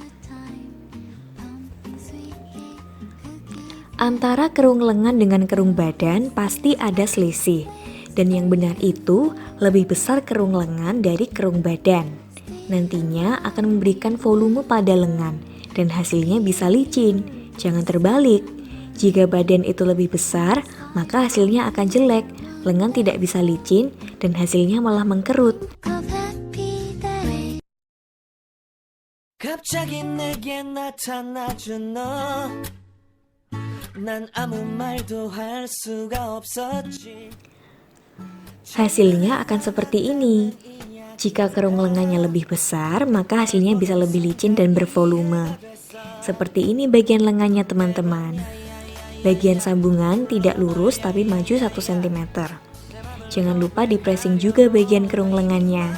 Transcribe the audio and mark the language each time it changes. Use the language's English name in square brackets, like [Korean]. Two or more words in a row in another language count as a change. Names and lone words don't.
[Indonesian] Antara kerung lengan dengan kerung badan pasti ada selisih, dan yang benar itu lebih besar kerung lengan dari kerung badan. Nantinya akan memberikan volume pada lengan dan hasilnya bisa licin. Jangan terbalik. Jika badan itu lebih besar, maka hasilnya akan jelek. Lengan tidak bisa licin dan hasilnya malah mengkerut. [Korean] 갑자기 내게 나타나준 너 난 아무 말도 할 수가 없었지. [Indonesian] Hasilnya akan seperti ini. Jika kerung lengannya lebih besar, maka hasilnya bisa lebih licin dan bervolume. Seperti ini bagian lengannya teman-teman. Bagian sambungan tidak lurus tapi maju 1 cm. Jangan lupa di-pressing juga bagian kerung lengannya.